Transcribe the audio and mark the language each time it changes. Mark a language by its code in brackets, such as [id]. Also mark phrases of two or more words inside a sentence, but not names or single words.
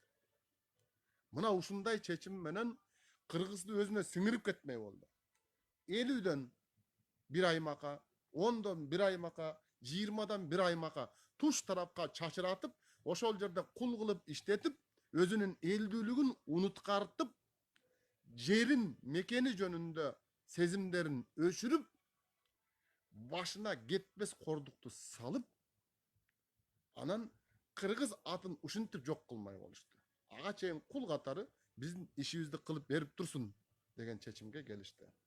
[ky] Мына ушундай чечим менен Кыргызды өзүнө сиңирип кетмей болду. 50-дөн бир аймакка, 10-дон бир аймакка, 20-дан бир аймакка туш тарапка чачыратып, ошол жерде кул кылып иштетип, özünün elдүүлүгүн unutkарtып, жерин, мекени жөнүндө сезимдерин өчүрүп, башына кетпес кордукту салып, анан кыргыз атын ушинтип жок кылмай болушту. Ага чейин кул катары биздин ишибизди кылып берип турсун деген чечимге келишти.